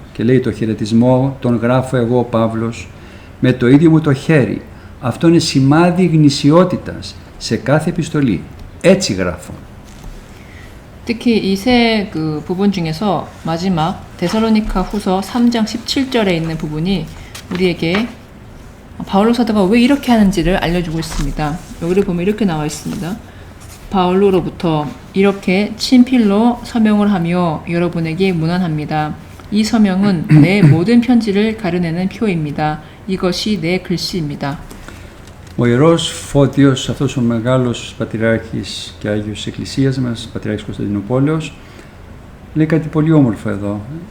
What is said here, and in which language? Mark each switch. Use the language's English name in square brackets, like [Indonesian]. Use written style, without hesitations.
[Greek] Και λέει: «Το χαιρετισμό τον γράφω εγώ ο Παύλος με το ίδιο μου το χέρι. Αυτό είναι σημάδι γνησιότητας σε κάθε επιστολή. Έτσι γράφω». [Korean] 특히 이 세 그 부분 중에서 마지막 데살로니카 후서 3장 17절에 있는 부분이 우리에게 바울로 사도가 왜 이렇게 하는지를 알려주고 있습니다. 여기를 보면 이렇게 나와 있습니다. 바울로로부터 이렇게 친필로 서명을 하며 여러분에게 문안합니다. 이 서명은 내 모든 편지를 가려내는 표입니다. 이것이 내 글씨입니다. [Greek] Ο Ιερός Φώτιος, αυτός ο μεγάλος πατριάρχης και Άγιος της Εκκλησίας μας, πατριάρχης Κωνσταντινούπολεως, λέει κάτι πολύ όμορφο εδώ.